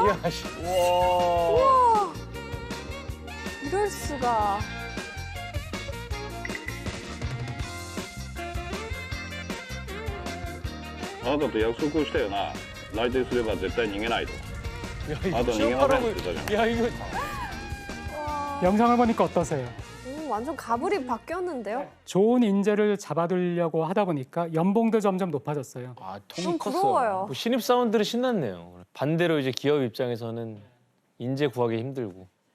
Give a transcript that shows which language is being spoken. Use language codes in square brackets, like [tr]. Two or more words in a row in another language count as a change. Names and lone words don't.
[ko] 야, 씨. 우와. 이럴 수가. [ja] あなたと約束をしたよな。内定すれば絶対逃げないと。 [ko] 야, [ja] あなた逃げませんって言ったじゃん。 [ko] 야, 이거 영상을 보니까 어떠세요? 완전 가불이 바뀌었는데요? 좋은 인재를 잡아두려고 하다 보니까 연봉도 점점 높아졌어요. 아, 좀 통이 컸어. 부러워요. 뭐 신입 사원들은 신났네요. 반대로 이제 기업 입장에서는 인재 구하기 힘들고.